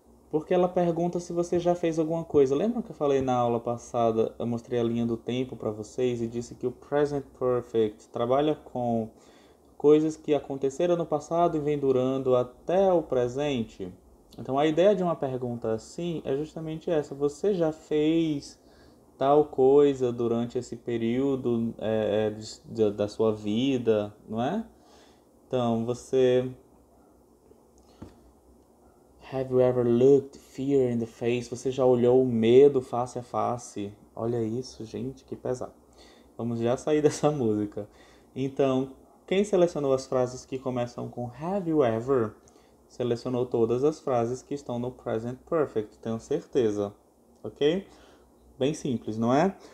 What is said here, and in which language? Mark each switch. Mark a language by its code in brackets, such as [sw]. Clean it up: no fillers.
[pt] Porque ela pergunta se você já fez alguma coisa. Lembra que eu falei na aula passada, eu mostrei a linha do tempo para vocês e disse que o present perfect trabalha com coisas que aconteceram no passado e vem durando até o presente. Então a ideia de uma pergunta assim é justamente essa. Você já fez tal coisa durante esse período da sua vida, não é? [en] Então, Have you ever looked fear in the face? [pt] Você já olhou o medo face a face? Olha isso, gente, que pesado. Vamos já sair dessa música. Então, quem selecionou as frases que começam com [en] Have you ever? [pt] Selecionou todas as frases que estão no present perfect, tenho certeza. Ok? Bem simples, não é?